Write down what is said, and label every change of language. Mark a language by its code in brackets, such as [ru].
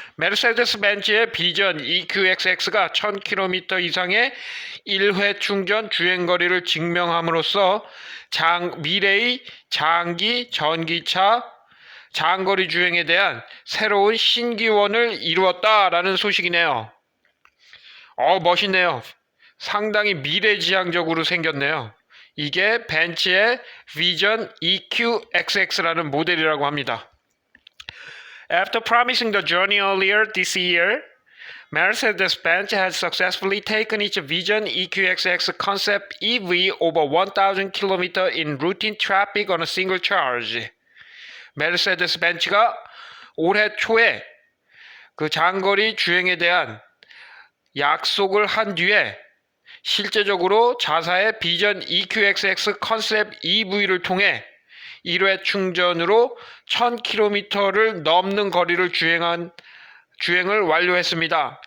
[ko] 메르세데스-벤츠의 비전 EQXX가 1000km 이상의 1회 충전 주행거리를 증명함으로써 미래의 장기 전기차 장거리 주행에 대한 새로운 신기원을 이루었다라는 소식이네요. 멋있네요. 상당히 미래지향적으로 생겼네요. 이게 벤츠의 비전 EQXX라는 모델이라고 합니다. [en] After promising the journey earlier this year, Mercedes-Benz has successfully taken its Vision EQXX concept EV over 1000 km in routine traffic on a single charge. [ko] 메르세데스 벤츠가 올해 초에 그 장거리 주행에 대한 약속을 한 뒤에 실제적으로 자사의 비전 EQXX 컨셉 EV를 통해 1회 충전으로 1000km를 넘는 거리를 주행을 완료했습니다.